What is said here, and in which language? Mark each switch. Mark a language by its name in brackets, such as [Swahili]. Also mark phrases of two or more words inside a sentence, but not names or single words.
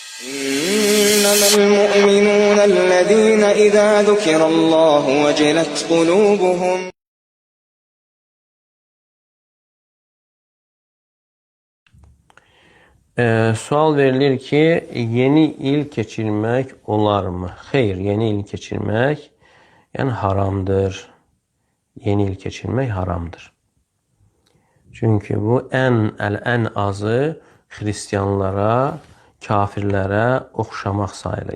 [Arabic] إنما المؤمنون الذين إذا ذكر الله وجلت قلوبهم. [Azerbaijani] Sual verilir ki yeni il keçirmek olar mı? Hayır, yeni il keçirmek yani haramdır. Yeni il keçirmek haramdır. Çünkü bu en azı Hristiyanlara, kafirlərə oxşamaq sayılır.